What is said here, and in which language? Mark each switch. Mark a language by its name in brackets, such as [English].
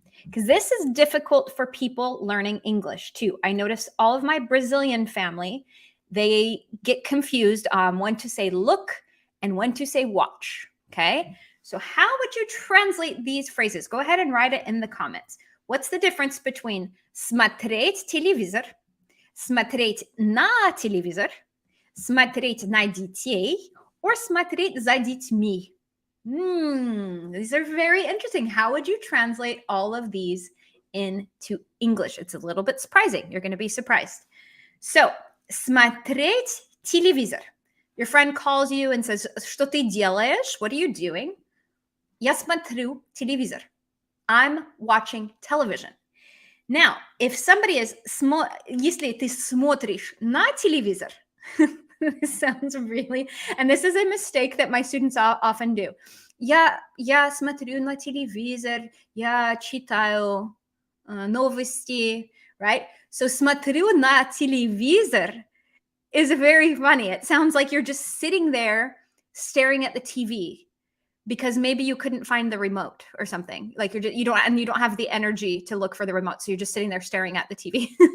[English] Because this is difficult for people learning English too. I notice all of my Brazilian family, they get confused on when to say look and when to say watch, okay? So how would you translate these phrases? Go ahead and write it in the comments. What's the difference between смотреть телевизор, смотреть на телевизор, смотреть на детей, or смотреть за детьми? These are very interesting. How would you translate all of these into English? It's a little bit surprising. You're going to be surprised. [Russian] So, смотреть телевизор. [English] Your friend calls you and says, что ты делаешь? What are you doing? Я смотрю телевизор. I'm watching television. [Russian] Now, if somebody is, если ты смотришь на телевизор, [English] This sounds really, and this is a mistake that my students often do. [Russian] Я смотрю на телевизор, я читаю новости, right? [English] So смотрю на телевизор is very funny. It sounds like you're just sitting there staring at the TV because maybe you couldn't find the remote or something. Like you don't have the energy to look for the remote, so you're just sitting there staring at the TV.